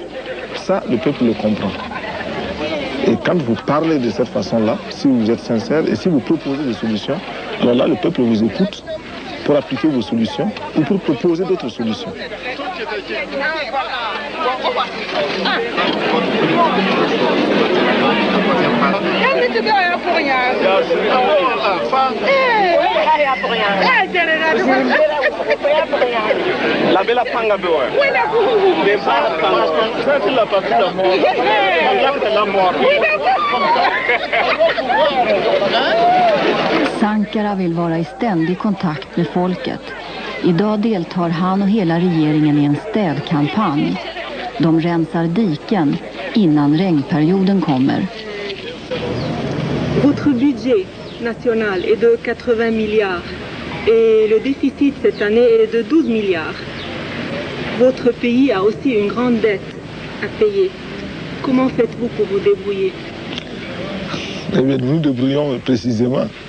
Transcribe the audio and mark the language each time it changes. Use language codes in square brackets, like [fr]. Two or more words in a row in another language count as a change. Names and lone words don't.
[fr] Ça, le peuple le comprend. Et quand vous parlez de cette façon-là, si vous êtes sincère et si vous proposez des solutions, alors là, le peuple vous écoute pour appliquer vos solutions ou pour proposer d'autres solutions. La bella panga bewa. [sv] Sankara vill vara i ständig kontakt med folket. Idag deltar han och hela regeringen i en städkampanj. De rensar diken innan regnperioden kommer. [fr] Votre budget national est de 80 milliards et le déficit cette année est de 12 milliards. Votre pays a aussi une grande dette à payer. Comment faites-vous pour vous débrouiller? Eh bien, nous nous débrouillons précisément.